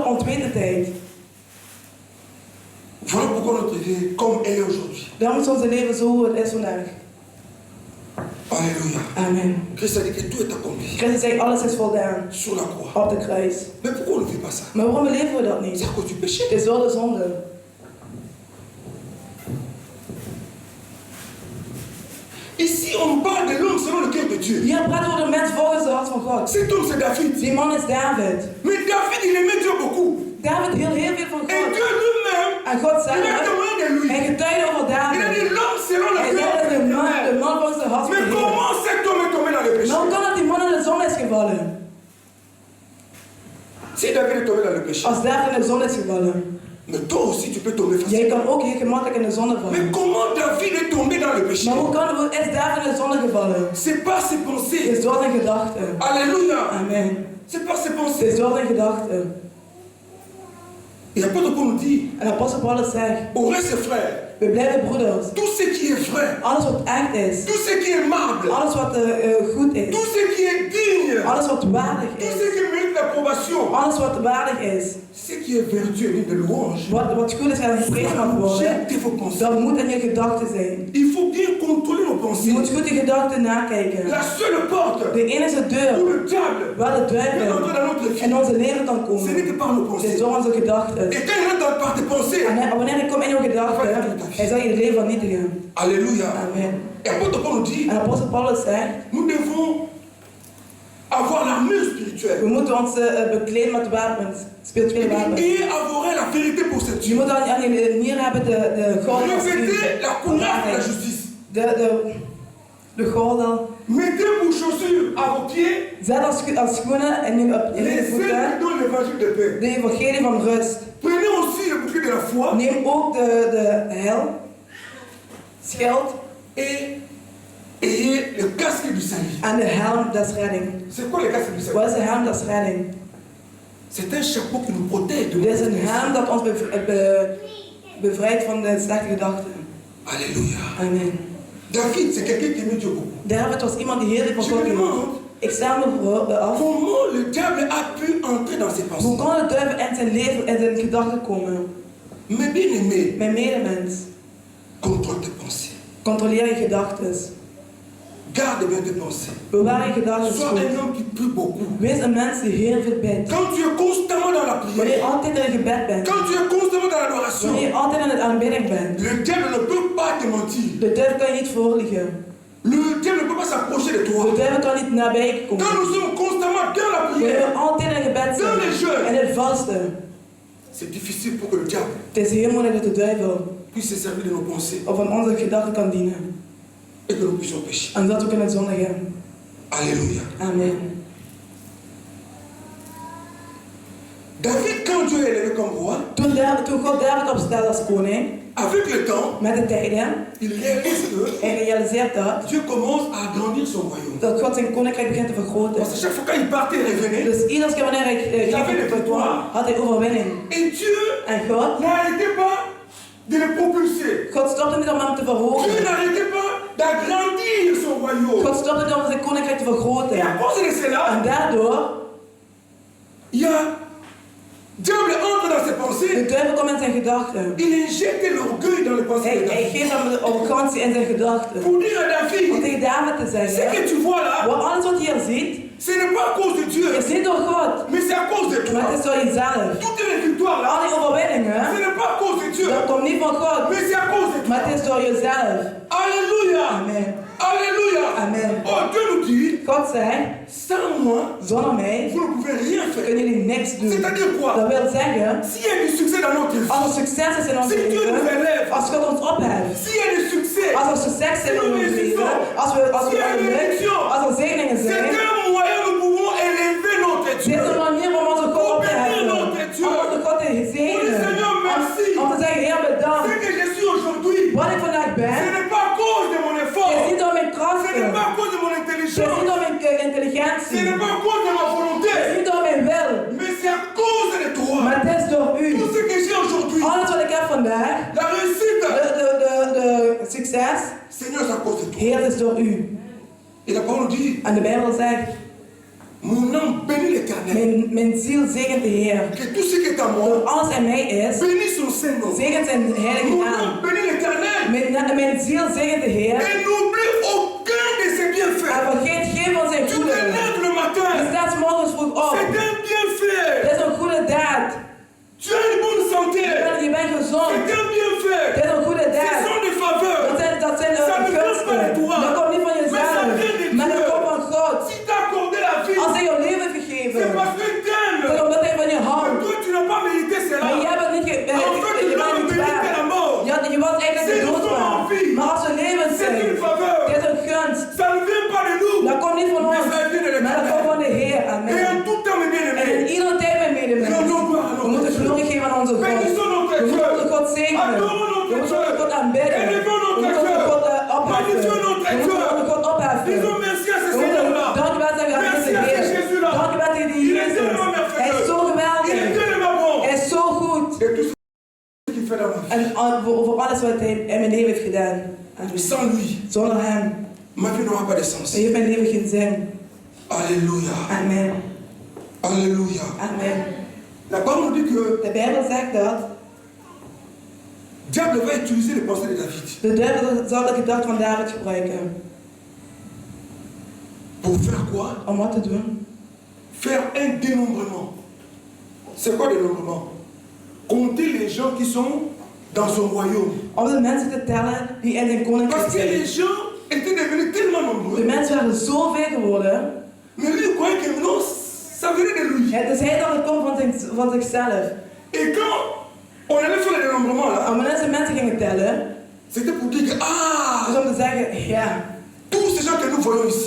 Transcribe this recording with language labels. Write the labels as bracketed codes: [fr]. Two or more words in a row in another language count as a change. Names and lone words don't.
[nl] beter tijd. [fr] Voilà pourquoi notre vie est comme elle est aujourd'hui. [nl] Daarom is onze leven zo hoe het is vandaag. [fr] Alléluia. [nl] Amen. [fr] Christ a dit que tout est accompli. [nl] Christus zegt, alles is voldaan. [fr] Sur la croix. [nl] Op de kruis. [fr] Mais pourquoi on ne vit pas ça? [nl] Maar waarom leven we dat [fr] C'est [nl] niet? [fr] à cause du péché. [nl] Het is door de zonde. [fr] Ici, on parle de l'homme selon le cœur de Dieu. [nl] Hier praten we over de mens volgens het hart van God. [fr] Cet homme, c'est David. [nl] Die man is David. [fr] Mais David, il aimait Dieu beaucoup. [nl] David hield heel veel van [fr] Et [nl] God. [fr] Dieu lui-même, [nl] En God [fr] il a [nl] zei, [fr] témoigné de lui. [nl] hij getuigde over [fr] Il a dit [nl] David. [fr] l'homme selon le [nl] Hij [fr] cœur [nl] zei [fr] de [nl] dat [fr] Dieu. [nl] de man volgens het hart van [fr] Mais [nl] God. [fr] comment cet homme est tombé dans le péché? [nl] Maar hoe kan het die man in de zonde is gevallen? [fr] Si David est tombé dans le péché, [nl] Als David in de zonde is gevallen. [fr] mais toi aussi tu peux tomber [nl] Jij [fr] facilement. [nl] kan ook heel gemakkelijk in de zonde [fr] Mais [nl] vallen. [fr] comment David est tombé dans le péché? [nl] Maar hoe is David in de zonde gevallen? [fr] C'est pas ses [nl] Het [fr] pensées. [nl] is door zijn gedachten. [fr] Alléluia. [nl] Amen. [fr] C'est pas ses [nl] Het is [fr] pensées. [nl] door zijn gedachten. [fr] Et l'apôtre Paul nous dit, [nl] En apostel Paulus zegt, [fr] au reste frères, [nl] we blijven broeders. [fr] tout ce qui est vrai, [nl] Alles wat echt is. [fr] tout ce qui est aimable, [nl] Alles wat goed is. [fr] tout ce qui est digne, [nl] Alles wat waardig [fr] tout ce [nl] is. [fr] qui mérite l'approbation, [nl] Alles wat waardig is. [fr] ce qui est vertueux et de louange, [nl] Wat goed is en gesproken mag worden. [fr] jettez vos pensées. [nl] Dat moet in je gedachten zijn. [fr] Il faut bien contrôler nos [nl] Je [fr] pensées. [nl] moet goed je gedachten nakijken. [fr] La seule porte [nl] De enige deur [fr] où le diable [nl] waar de [fr] peut entrer [nl] duivel [fr] dans notre vie, [nl] in onze leven kan [fr] ce [nl] komen. [fr] n'est que par nos [nl] Het is [fr] pensées. [nl] door onze gedachten. [fr] Et quand il rentre par tes pensées, [nl] En wanneer hij komt in je gedachten, hij zal je leven vernietigen. [fr] Alléluia. [nl] Amen. [fr] Et apôtre Paul nous dit, [nl] En apostel Paulus zegt, [fr] nous devons avoir l'armure [nl] we [fr] spirituelle [nl] moeten ons bekleden met wapens, spirituele wapens. [fr] et avoir la vérité pour cette [nl] Je [fr] Dieu. [nl] moet aan je nier hebben de gordel. [fr] Revêtez la courage de la justice. [nl] De gordel. [fr] Mettez vos chaussures à vos pieds [nl] Zet als schoenen en je op [fr] les [nl] je [fr] ailes [nl] voeten [fr] qui donnent l'évangile de paix. [nl] de evangelie van rust. [fr] Prenez aussi le bouclier de la foi [nl] Neem ook de schild [fr] et ayez le casque du salut. [nl] en de helm des redding. [fr] C'est quoi le casque du salut? [nl] Wat is de helm des redding? [fr] C'est un chapeau qui nous protège de [nl] Dit is een helm dat ons bevrijdt van de slechte gedachten. [fr] Alléluia. [nl] Amen. [fr] David, c'est quelqu'un qui aimait Dieu beaucoup. [nl] David was iemand die heel veel [fr] Je [nl] van God [fr] me [nl] hield. [fr] demande [nl] Ik stel me af, [fr] comment le diable a pu entrer dans ses [nl] hoe [fr] pensées. [nl] kan de duivel in zijn leven, in zijn gedachten komen? [fr] Mais bien aimé, [nl] Mijn medemens, [fr] contrôle tes pensées. [nl] controleer je gedachten. [fr] Garde bien tes pensées. [nl] Bewaar je gedachten [fr] Sois [nl] goed. [fr] un homme qui prie beaucoup. [nl] Wees een mens die heel veel bidt. [fr] Quand tu es constamment dans la [nl] Wanneer je [fr] prière, [nl] altijd in gebed bent. [fr] quand tu es constamment dans l'adoration, [nl] Wanneer je altijd aan het aanbidding bent. [fr] le diable ne peut pas te mentir. [nl] De duivel kan je niet voorliegen. [fr] Le diable ne peut pas s'approcher de toi. [nl] De duivel kan niet nabij je komen. [fr] Quand nous sommes constamment dans la [nl] Wanneer [fr] prière, [nl] we altijd in gebed [fr] dans les [nl] zijn. [fr] jeûnes, [nl] En het vasten. [fr] c'est difficile pour que le diable [nl] Het is heel moeilijk dat de duivel [fr] puisse se servir de nos pensées [nl] of van onze gedachten kan dienen. [fr] et que nous puissions pécher. [nl] En dat we kunnen zondigen. [fr] Alléluia. [nl] Amen. [fr] David, quand Dieu est élevé comme roi, [nl] Toen God David opstelde als koning, [fr] avec le temps, [nl] met de tijden, [fr] il réalise que [nl] hij realiseert dat, [fr] Dieu commence à agrandir son royaume. [nl] dat God zijn koninkrijk begint te vergroten. [fr] Parce que chaque fois quand il partait et revenait, [nl] Dus iedere keer wanneer hij ging kwam, had hij overwinning. [fr] et Dieu [nl] En God, [fr] n'arrêtait pas de le propulser. [nl] God stopte niet om hem te verhogen. [fr] Dieu n'arrêtait pas d'agrandir son royaume. [nl] God stopte niet om zijn koninkrijk te vergroten. [fr] Et à cause de cela, [nl] En daardoor, [fr] il y a diable entre dans ses [nl] de [fr] pensées. [nl] duivel komt in zijn gedachten. [fr] Il injecte l'orgueil dans les pensées de [nl] Hij [fr] David. [nl] geeft hem de arrogantie in zijn gedachten. [fr] Pour dire à [nl] Om [fr] David, [nl] tegen David te [fr] ce que [nl] zeggen, [fr] tu vois là, [nl] alles wat je hier ziet, [fr] ce n'est pas à cause de Dieu, [nl] is niet door God, [fr] mais c'est à cause de [nl] maar het [fr] toi. [nl] is door jezelf. [fr] Toutes les victoires là, [nl] Al die overwinningen, [fr] ce n'est pas à cause de Dieu, [nl] dat komt niet van God, [fr] mais c'est à cause de toi. [nl] maar het is door jezelf. [fr] Alléluia. [nl] Amen. [fr] Alléluia. [nl] Amen. [fr] Oh, Dieu nous dit, [nl] God zegt, [fr] sans moi, [nl] zonder mij [fr] vous ne pouvez rien faire. [nl] kunnen jullie niks doen. [fr] C'est-à-dire quoi? [nl] Dat wil zeggen, [fr] S'il y a du succès dans notre vie, [nl] als er succes is in ons [fr] si Dieu nous [nl] leven, [fr] élève, [nl] als God ons opheft, [fr] s'il y a du succès, [nl] als er succes is in ons leven, als we lukken, als er zegeningen [fr] c'est [nl] zijn, [fr] un moyen nous pouvons élever notre [nl] dit is [fr] Dieu. [nl] een manier om onze God op te heffen, om onze God te zegenen, om te zeggen, Heer [fr] Ce [nl] bedankt. [fr] que je suis aujourd'hui, [nl] Wat ik vandaag [fr] ce [nl] ben, [fr] n'est pas à cause de mon [nl] is [fr] effort, [nl] niet door mijn [fr] ce [nl] krachten, [fr] n'est pas à cause de mon [nl] het is [fr] intelligence, [nl] niet door mijn [fr] ce [nl] intelligentie, [fr] n'est pas à cause de ma [nl] het is [fr] volonté, [nl] niet door mijn wil, [fr] mais c'est à cause de toi. [nl] maar het is door u. [fr] Tout ce que j'ai aujourd'hui, [nl] Alles wat ik heb vandaag, [fr] la réussite, [nl] de succes, [fr] Seigneur, c'est à cause de toi. [nl] Heer, het is door u. [fr] Et la parole dit, [nl] En de Bijbel zegt, [fr] Mon âme bénit l'Éternel. [nl] Mijn ziel zegent de Heer. [fr] Que tout ce qui est à moi, [nl] Dat alles in mij is, [fr] bénit son Saint-Nom. [nl] zegent zijn heilige [fr] Mon [nl] naam. [fr] âme bénit l'Éternel. [nl] Mijn ziel zegent de Heer. [fr] Et n'oublie aucun de ses [nl] En [fr] bienfaits. [nl] vergeet geen van zijn [fr] Tu te [nl] goederen. [fr] lèves le [nl] Je [fr] matin. [nl] staat 's morgens vroeg op. [fr] C'est un bienfait. [nl] Dat is een goede daad. [fr] Tu as une bonne santé. [nl] Je bent gezond. [fr] C'est un bienfait. [nl] Dat is een goede [fr] Ce [nl] daad. [fr] sont des faveurs. [nl] Dat zijn [fr] Ça ne vient pas de [nl] gunsten. [fr] toi. [nl] Dat komt niet van [fr] Mais ça [nl] jezelf. [fr] vient de [nl] Maar dat [fr] Dieu. [nl] komt van God. [fr] Si tu as accordé la vie, [nl] Als hij jouw leven [fr] c'est [nl] gegeven. [fr] parce qu'il t'aime. [nl] Dat is omdat hij van je [fr] Mais [nl] houdt. [fr] toi, tu n'as pas mérité cela. [nl] Maar jij bent niet [fr] En fait, [nl] je [fr] tu [nl] bent [fr] l'as [nl] niet [fr] mérité la [nl] waar. [fr] mort. [nl] Je was eigenlijk de [fr] C'est [nl] dood [fr] nous [nl] waar. [fr] en vie. [nl] Maar als we levend [fr] C'est [nl] zijn, [fr] une faveur. [nl] dit is een gunst. [fr] Ça ne vient pas de nous. [nl] Dat komt niet van [fr] Mais [nl] ons. [fr] ça vient de [nl] Maar dat komt van de Heer. [fr] Et [nl] Amen. [fr] en tout temps, mes [nl] En in [fr] bien-aimés, [nl] iedere tijd, mijn medemensen, we moeten glorie geven aan onze God. [fr] bénissons notre [nl] We moeten onze [fr] Dieu. [nl] God zegenen. [fr] Adorons [nl] We [fr] notre [nl] moeten onze [fr] Dieu. [nl] God aanbidden. [fr] Élevons [nl] We [fr] notre [nl] moeten onze [fr] Dieu. [nl] God opheffen. [fr] Magnifions notre [nl] We moeten onze God opheffen. [fr] Disons merci à ce [nl] We moeten [fr] Seigneur-là. [nl] dankbaar zijn aan [fr] Merci [nl] deze [fr] à ce [nl] Heer. [fr] Jésus-là. [nl] Dankbaar tegen die [fr] Il est [nl] Jezus. [fr] tellement [nl] Hij is zo [fr] merveilleux. Il est [nl] geweldig. [fr] tellement bon. [nl] Hij is zo goed. [fr] Et tout ce qu'il fait dans ma vie. [nl] En voor alles wat hij in mijn leven heeft gedaan. [fr] Amen. Sans lui, [nl] Zonder hem [fr] ma vie n'aura pas de sens. [nl] heeft mijn leven geen zin. [fr] Alléluia. [nl] Amen. [fr] Alléluia. [nl] Amen. [fr] La parole nous dit que [nl] De Bijbel zegt dat [fr] le diable va utiliser les pensées de David [nl] de duivel zal de gedachten van David gebruiken. [fr] pour faire quoi? [nl] Om wat te doen? [fr] Faire un dénombrement. C'est quoi dénombrement? Compter les gens qui sont dans son royaume. [nl] Om de mensen te tellen die in zijn koninkrijk [fr] Parce que [nl] zijn. [fr] les gens étaient devenus tellement [nl] De [fr] nombreux. [nl] mensen waren zoveel geworden. [fr] Mais lui, il croyait que non, ça venait de lui. [nl] Ja, dus hij dacht het komt van zichzelf. [fr] Et quand on allait faire le dénombrement là, [nl] En wanneer ze mensen gingen tellen, [fr] c'était pour dire que [nl] dus ah, om te zeggen, ja, [fr] tous ces gens que nous voyons ici,